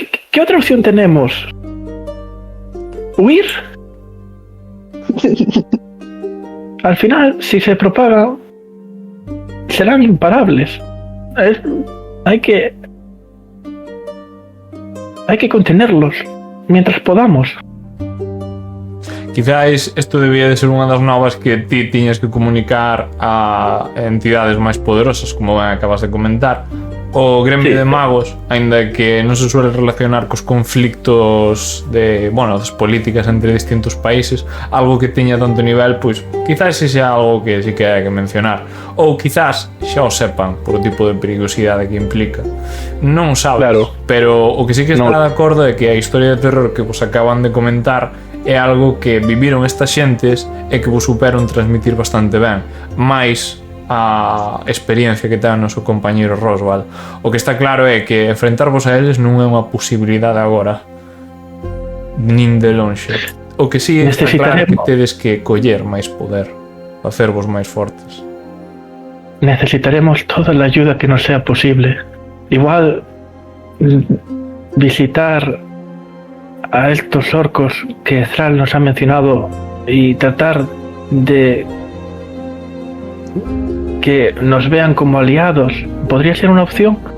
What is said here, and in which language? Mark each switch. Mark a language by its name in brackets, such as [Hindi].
[Spanish] ¿Qué otra opción tenemos? ¿Huir? Al final, si se propaga, serán imparables. Hay que contenerlos mientras podamos. [Galician] Quizás isto debía de ser unha das novas que ti tiñas que comunicar a entidades máis poderosas, como ben acabas de comentar. O gremio de magos, aínda que non se suele relacionar cos conflictos das políticas entre distintos países, algo que teña tanto nivel, pois quizás ese sea algo que sí que hai que mencionar. Ou quizás xa o sepan por o tipo de perigosidade que implica. Non sabes, claro. Pero o que sí que está de acordo é que a historia de terror que vos acaban de comentar é algo que viviron estas xentes e que vos superon transmitir bastante ben, máis a experiencia que ten o noso compañeiro Rosval. O que está claro é que enfrentarvos a eles non é unha posibilidade agora, nin de lonxe. O que sí está claro é que tedes que coller máis poder, facervos máis fortes. [Spanish] Necesitaremos toda la ayuda que nos sea posible. Igual visitar a estos orcos que Thrall nos ha mencionado y tratar de que nos vean como aliados podría ser una opción.